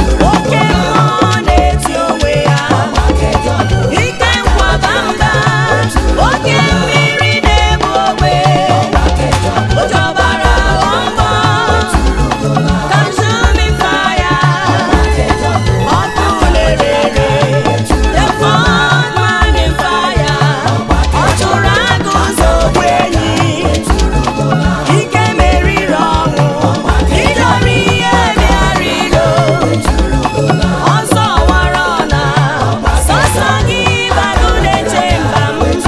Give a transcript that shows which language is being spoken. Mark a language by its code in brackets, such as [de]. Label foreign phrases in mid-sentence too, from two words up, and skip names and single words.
[ig] Oke mmụọ na-eti onwe ya. Ike nkwaba mba. Oke mmiri na-egbu ogbe. Oke ọbara ọgbọ. [en] Consuming fire. [ig] Ọkụ na-ere ere. [en] The fourth man in fire. [ig] Ọ chụrụ agụ ụzọ ogbu enyi. Ike meriri ọnwụ. Ịdọrọ ihe bịara ilo. Ọsọ wara ọna. Sọsọ gị bagụ na-eche mba m.